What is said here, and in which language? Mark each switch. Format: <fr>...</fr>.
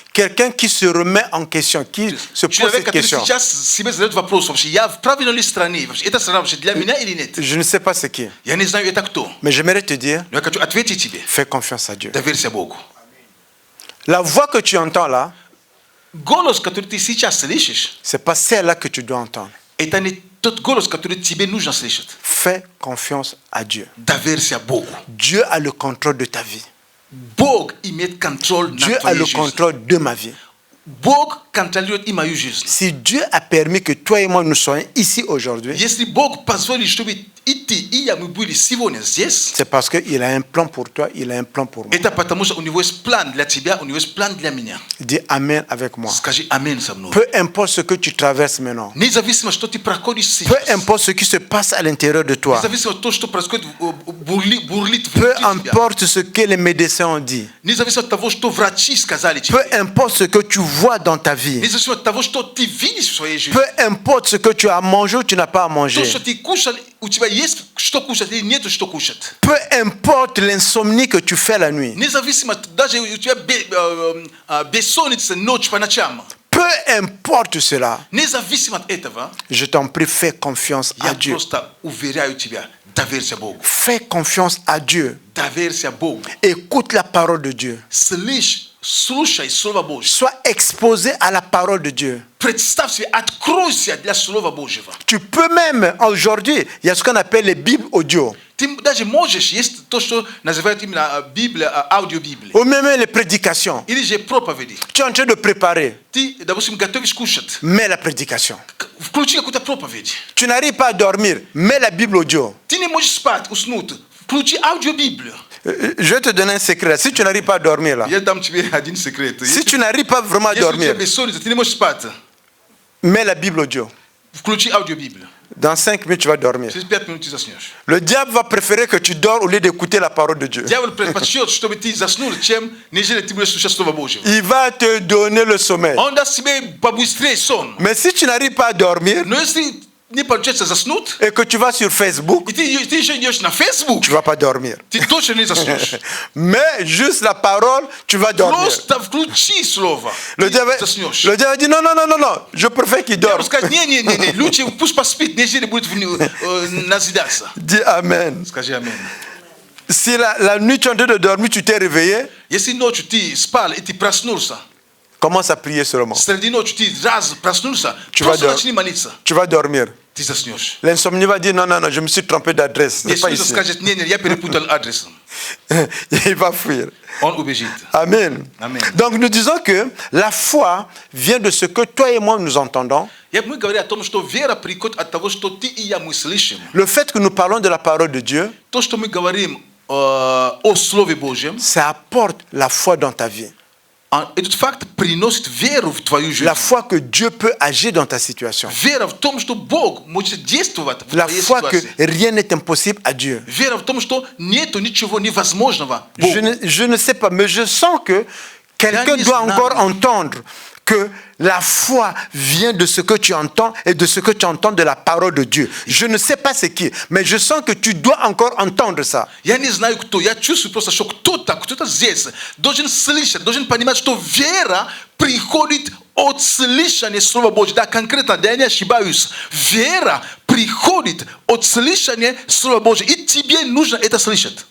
<fr>Quelqu'un qui se remet en question, qui se pose</fr> <ru>Человек,</ru> <fr>cette</fr> <ru>который</ru> <fr>question.</fr> <ru>сейчас себе задает вопрос, вообще, я в правильной ли стране? Вообще, эта страна вообще для меня или нет?</ru> <fr>Je ne sais pas c'est qui.</fr> <ru>Я не знаю, это кто.</ru> <fr>Mais j'aimerais te dire,</fr> <ru>Но я хочу ответить тебе.</ru> <fr>fais confiance à Dieu.</fr> <ru>Доверься Богу.</ru> <fr>La voix que tu entends là,</fr> <ru>Голос, который ты сейчас слышишь,</ru> <fr>c'est pas celle-là que tu dois entendre.</fr> <ru>это не тот голос, который тебе нужно слышать.</ru> <fr>Fais confiance à Dieu.</fr> <ru>Доверься Богу.</ru> <fr>Dieu a le contrôle de ta vie.</fr> <ru>Бог имеет контроль</ru> <fr>Dieu</fr> <ru>над</ru> <fr>a</fr> <ru>твоей</ru> <fr>le</fr> <ru>жизнью.</ru> <fr>contrôle de ma vie.</fr> <ru>Бог контролирует и мою жизнь.</ru> <fr>Si Dieu a permis que toi et moi nous soyons ici aujourd'hui,</fr> <ru>Если Бог позволит, чтобы и ты, и я, мы были сегодня здесь,</ru> <fr>c'est parce qu'il a un plan pour toi, il a un plan pour moi.</fr> <ru>это потому что у него есть план для тебя, у него есть план для меня.</ru> <fr>Dis Amen avec moi.</fr> <ru>Скажи аминь со мной.</ru> <fr>Peu importe ce que tu traverses maintenant,</fr> <ru>Независимо, что ты проходишь</ru> <fr>peu</fr> <ru>сейчас,</ru> <fr>importe ce qui se passe à l'intérieur de toi,</fr> <ru>независимо от того, что происходит, бурлит</ru> <fr>peu</fr> <ru>внутри тебя,</ru> <fr>importe ce que les médecins ont dit,</fr> <ru>независимо от того, что врачи сказали тебе,</ru> <fr>peu importe ce que tu vois dans ta vie,</fr> <ru>независимо от того, что ты видишь в своей жизни,</ru> <fr>peu importe ce que tu as mangé ou tu n'as pas à</fr> <ru>то,</ru> <fr>manger,</fr> <ru>что ты кушал, у тебя есть что кушать или нету что кушать.</ru> <fr>peu importe l'insomnie que tu fais la nuit,</fr> <ru>Независимо, даже у тебя бессонница ночь по ночам,</ru> <fr>peu importe cela,</fr> <ru>независимо от этого,</ru> <fr>je t'en prie, fais confiance à</fr> <ru>я</ru> <fr>Dieu.</fr> <ru>просто уверяю тебя, доверься Богу.</ru> <fr>Fais confiance à Dieu.</fr> <ru>Доверься Богу.</ru> <fr>Écoute la parole de Dieu.</fr> <ru>Слушай Слово Божье.</ru> <fr>Sois exposé à la parole de Dieu.</fr> <ru>Представь себе, откройся для Слова Божьего.</ru> <fr>Tu peux même, aujourd'hui, il y a ce qu'on appelle les Bibles audio.</fr> <ru>Ты даже можешь, есть то, что называют именно Библия, аудиобиблия.</ru> <fr>Ou même les prédications.</fr> <ru>Или же проповеди.</ru> <fr>Tu es en train de préparer.</fr> <ru>Ты, допустим, готовишь кушать.</ru> <fr>Mets la prédication.</fr> <ru>Включи какую-то проповедь.</ru> <fr>Tu n'arrives pas à dormir. Mets la Bible audio.</fr> <ru>Ты не можешь спать, уснуть. Включи аудиобиблию.</ru> <fr>Je vais te donner un secret. Si tu n'arrives pas à dormir là,</fr> <ru>Я дам тебе один секрет.</ru> <fr>si tu n'arrives pas vraiment à</fr> <ru>Если у тебя</ru> <fr>dormir,</fr> <ru>бессонница, ты не можешь спать.</ru> <fr>mets la Bible audio.</fr> <ru>Включи аудиобиблию.</ru> <fr>Dans 5 minutes, tu vas dormir.</fr> <ru>Через 5 минут ты заснешь.</ru> <fr>Le diable va préférer que tu dors au lieu d'écouter la parole de Dieu.</fr> <ru>Дьявол предпочтет, чтобы ты заснул, чем нежели ты будешь слушать Слово Божье.</ru> <fr>Il va te donner le sommeil.</fr> <ru>Он даст тебе побыстрее сон.</ru> <fr>Mais si tu n'arrives pas à dormir</fr> <ru>Но если не получается заснуть,</ru> <fr>et que tu vas sur Facebook,</fr> <ru>и ты еще идешь на Facebook,</ru> <fr>tu ne vas pas dormir.</fr> <ru>ты точно не заснешь.</ru> <fr>Mais juste la parole, tu vas dormir.</fr> <ru>Просто включи Слово,</ru> <fr>Le</fr> <ru>ты</ru> <fr>diable,</fr> <ru>заснешь.</ru> <fr>le diable dit non, non, non, non, non, je préfère qu'il</fr> <ru>Дьявол</ru> <fr>dorme.</fr> <ru>скажет, не, лучше пусть поспит, нежели будет назидаться.</ru> <fr>Dis Amen.</fr> <ru>Скажи аминь.</ru> <fr>Si la nuit tu es en train de dormir, tu t'es réveillé,</fr> <ru>Если ночью ты спал и ты проснулся,</ru> <fr>commence à prier seulement.</fr> <ru>среди ночи ты раз проснулся,</ru> <fr>Tu vas</fr> <ru>просто</ru> <fr>dormir.</fr> <ru>начни молиться,</ru> <fr>Tu vas dormir.</fr> <ru>ты заснешь.</ru> <fr>L'insomnie va dire non, non, non, je me suis trompé d'adresse. C'est pas</fr> <ru>Если кто-то</ru> <fr>ici.</fr> <ru>скажет, не, я перепутал адрес,</ru> <fr>Il va fuir.</fr> <ru>он убежит.</ru> <fr>Amen. Amen. Donc nous disons que la foi vient de ce que toi et moi nous entendons.</fr> <ru>Мы говорим о том, что вера приходит от того, что ты и я мы слышим.</ru> <fr>Le fait que nous parlons de la parole de Dieu,</fr> <ru>То, что мы говорим о Слове Божьем,</ru> <fr>ça apporte la foi dans ta vie.</fr> <ru>этот факт приносит веру в твою жизнь.</ru> <fr>La foi que Dieu peut agir dans ta situation.</fr> <ru>Вера в том, что Бог может действовать в</ru> <fr>La</fr> <ru>твоей</ru> <fr>foi que</fr> <ru>ситуации.</ru> <fr>rien n'est impossible à Dieu.</fr> <ru>Вера в том, что нету ничего невозможного Богу.</ru> <fr>Je ne sais pas, mais je sens que quelqu'un doit encore entendre que la foi vient de ce que tu entends et de ce que tu entends de la parole de Dieu. Je ne sais pas c'est qui, mais je sens que tu dois encore entendre ça.</fr> <ru>Я не знаю кто, я чувствую просто, что кто-то здесь должен слышать, должен понимать, что вера приходит от слышания Слова Божьего. Да, конкретно, да, я не ошибаюсь. Вера приходит от слышания Слова Божьего. И тебе нужно это слышать.</ru>